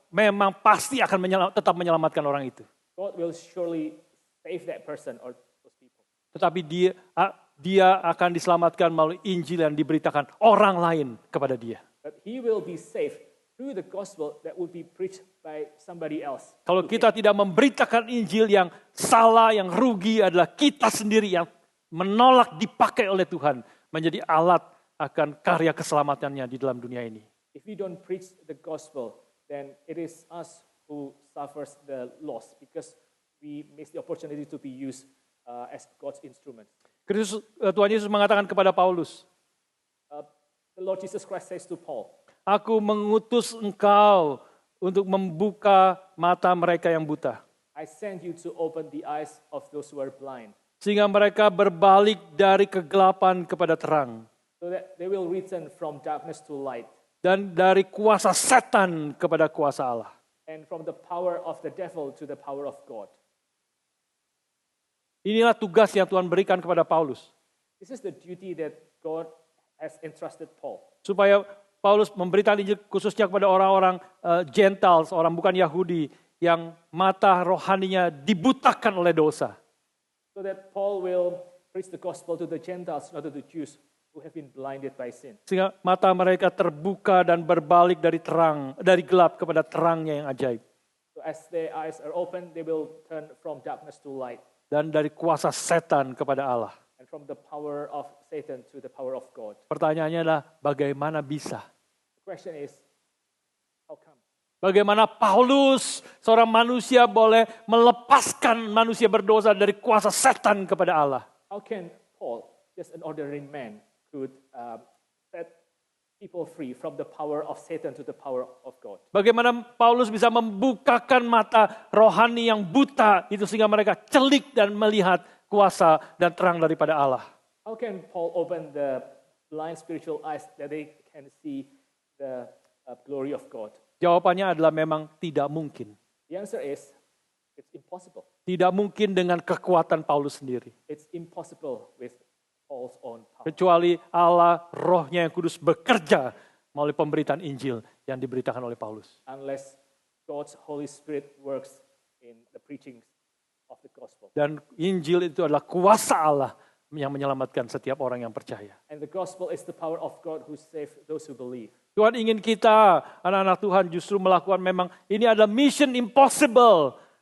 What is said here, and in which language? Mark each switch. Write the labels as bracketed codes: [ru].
[id] memang pasti akan tetap menyelamatkan orang itu. [en] God will surely save that person or those people. [id] Tetapi dia akan diselamatkan melalui Injil yang diberitakan orang lain kepada dia. [en] But he will be saved through the gospel that will be preached by somebody else. [id] Kalau kita tidak memberitakan Injil, yang salah, yang rugi adalah kita sendiri yang menolak dipakai oleh Tuhan menjadi alat akan karya keselamatannya di dalam dunia ini. [en] If we don't preach the gospel, then it is us who suffers the loss because we miss the opportunity to be used as God's instrument. [id] Tuhan Yesus mengatakan kepada Paulus, [en] The Lord Jesus Christ says to Paul, [id] Aku mengutus engkau untuk membuka mata mereka yang buta, [en] I send you to open the eyes of those who are blind, [id] sehingga mereka berbalik dari kegelapan kepada terang, [en] so that they will return from darkness to light, [id] dan dari kuasa setan kepada kuasa Allah. [en] and from the power of the devil to the power of God. [id] Inilah tugas yang Tuhan berikan kepada Paulus, [en] This is the duty that God has entrusted Paul, [id] supaya Paulus memberitakan Injil khususnya kepada orang-orang Gentiles, orang bukan Yahudi, yang mata rohaninya dibutakan oleh dosa. [en] so that Paul will preach the gospel to the Gentiles, not to the Jews who have been blinded by sin. [id] Sehingga mata mereka terbuka dan berbalik dari gelap kepada terangnya yang ajaib. [en] So as their eyes are open, they will turn from darkness to light, [id] Dan dari kuasa setan kepada Allah. [en] and from the power of Satan to the power of God. [id] Pertanyaannya adalah bagaimana bisa? [en] The question is, how come? [id] Bagaimana Paulus, seorang manusia, boleh melepaskan manusia berdosa dari kuasa setan kepada Allah? [en] How can Paul, just an ordinary man, could set people free from the power of Satan to the power of God? [id] Bagaimana Paulus bisa membukakan mata rohani yang buta itu sehingga mereka celik dan melihat kuasa dan terang daripada Allah? [en] How can Paul open the blind spiritual eyes that they can see the glory of God? [id] Jawabannya adalah memang tidak mungkin. [en] The answer is, it's impossible. [id] Tidak mungkin dengan kekuatan Paulus sendiri. [en] It's impossible with Paul's own power. [id] Kecuali Allah, rohnya yang kudus bekerja melalui pemberitaan Injil yang diberitakan oleh Paulus. [en] Unless God's Holy Spirit works in the preaching of the gospel. [id] Dan Injil itu adalah kuasa Allah yang menyelamatkan setiap orang yang percaya. [en] And the gospel is the power of God who saves those who believe. [id] Tuhan ingin kita, anak-anak Tuhan, justru melakukan memang ini adalah [en] mission impossible.